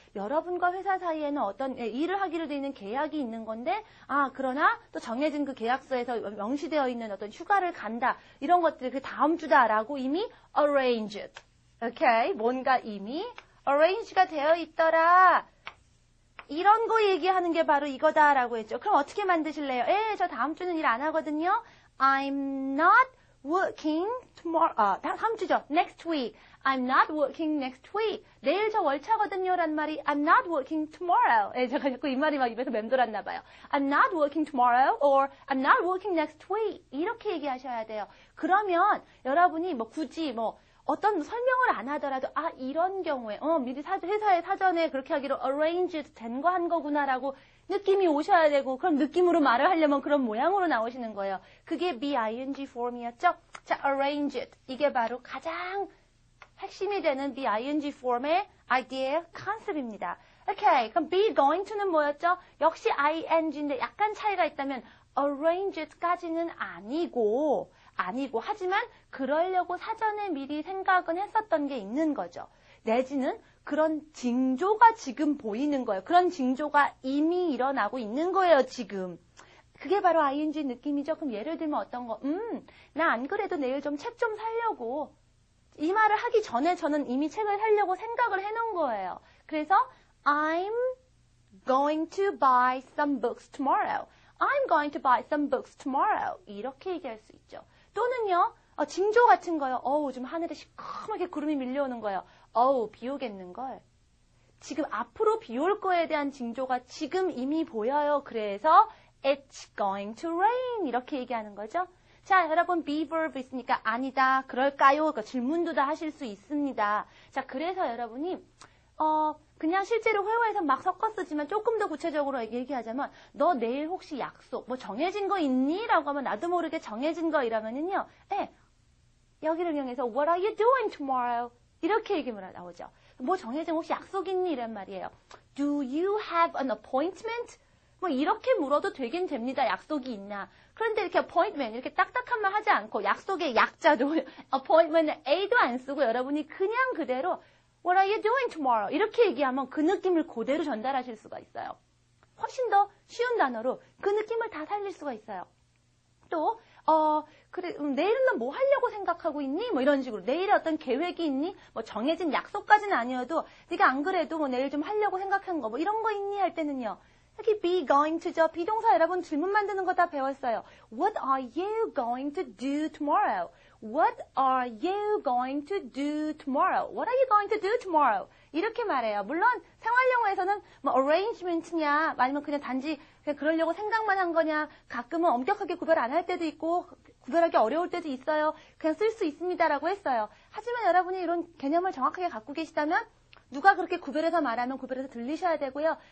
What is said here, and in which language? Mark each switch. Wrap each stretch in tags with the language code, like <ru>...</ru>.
<ko>여러분과 회사 사이에는 어떤 일을 하기로 되어 있는 계약이 있는 건데 그러나 또 정해진 그 계약서에서 명시되어 있는 어떤 휴가를 간다. 이런 것들이 그 다음 주다라고 이미 arranged. 오케이? 뭔가 이미 arrange가 되어 있더라. 이런 거 얘기하는 게 바로 이거다라고 했죠. 그럼 어떻게 만드실래요? 저 다음 주는 일 안 하거든요.</ko> <en>I'm not working tomorrow.</en> <ko>다음 주죠. Next week.</ko> <en>I'm not working next week.</en> <ko>내일 저 월차거든요.</ko> <en>란 말이 I'm not working tomorrow.</en> <ko>제가 자꾸 이 말이 막 입에서 맴돌았나 봐요.</ko> <en>I'm not working tomorrow or I'm not working next week.</en> <ko>이렇게 얘기하셔야 돼요. 그러면 여러분이 뭐 굳이 뭐 어떤 설명을 안 하더라도 이런 경우에 미리 회사에 사전에 그렇게 하기로 arranged 된 거 한 거구나라고 느낌이 오셔야 되고 그런 느낌으로 말을 하려면 그런 모양으로 나오시는 거예요. 그게 be-ing form이었죠. 자, arranged 이게 바로 가장 핵심이 되는 be-ing form의 아이디어의 컨셉입니다. 오케이, 그럼 be going to는 뭐였죠? 역시 ing인데 약간 차이가 있다면 arranged까지는 아니고 하지만 그러려고 사전에 미리 생각은 했었던 게 있는 거죠. 내지는 그런 징조가 지금 보이는 거예요. 그런 징조가 이미 일어나고 있는 거예요, 지금. 그게 바로 ing 느낌이죠. 그럼 예를 들면 어떤 거? 나 안 그래도 내일 좀 책 좀 사려고. 이 말을 하기 전에 저는 이미 책을 사려고 생각을 해놓은 거예요.</ko> <en>그래서 I'm going to buy some books tomorrow. I'm going to buy some books tomorrow.</en> <ko>이렇게 얘기할 수 있죠. 또는요. 징조 같은 거요. 요즘 하늘에 시커멓게 구름이 밀려오는 거예요. 비 오겠는걸. 지금 앞으로 비 올 거에 대한 징조가 지금 이미 보여요.</ko> <en>그래서 It's going to rain.</en> <ko>이렇게 얘기하는 거죠. 자, 여러분 be verb 있으니까 아니다, 그럴까요? 그러니까 질문도 다 하실 수 있습니다. 자, 그래서 여러분이 그냥 실제로 회화에서 막 섞어 쓰지만 조금 더 구체적으로 얘기하자면 너 내일 혹시 약속 뭐 정해진 거 있니? 라고 하면 나도 모르게 정해진 거 이러면은요.</ko> <en>여기를 이용해서 What are you doing tomorrow?</en> <ko>이렇게 얘기하면 나오죠. 뭐 정해진 혹시 약속 있니? 이란 말이에요.</ko> <en>Do you have an appointment?</en> <ko>뭐 이렇게 물어도 되긴 됩니다. 약속이 있나. 그런데 이렇게 appointment 이렇게 딱딱한 말 하지 않고 약속의 약자도 appointment A도 안 쓰고 여러분이 그냥 그대로 What are you doing tomorrow? 이렇게 얘기하면 그 느낌을 그대로 전달하실 수가 있어요. 훨씬 더 쉬운 단어로 그 느낌을 다 살릴 수가 있어요. 또 그래, 내일은 너 뭐 하려고 생각하고 있니? 뭐 이런 식으로. 내일에 어떤 계획이 있니? 뭐 정해진 약속까지는 아니어도 네가 안 그래도 뭐 내일 좀 하려고 생각한 거 뭐 이런 거 있니? 할 때는요. 여기 be going to죠. 비동사 여러분 질문 만드는 거 다 배웠어요.</ko> <en>What are you going to do tomorrow? What are you going to do tomorrow? What are you going to do tomorrow?</en> <ko>이렇게 말해요. 물론 생활영어에서는 뭐 arrangement냐 아니면 그냥 단지 그냥 그러려고 생각만 한 거냐 가끔은 엄격하게 구별 안 할 때도 있고 구별하기 어려울 때도 있어요. 그냥 쓸 수 있습니다라고 했어요. 하지만 여러분이 이런 개념을 정확하게 갖고 계시다면 누가 그렇게 구별해서 말하면 구별해서 들리셔야 되고요.</ko>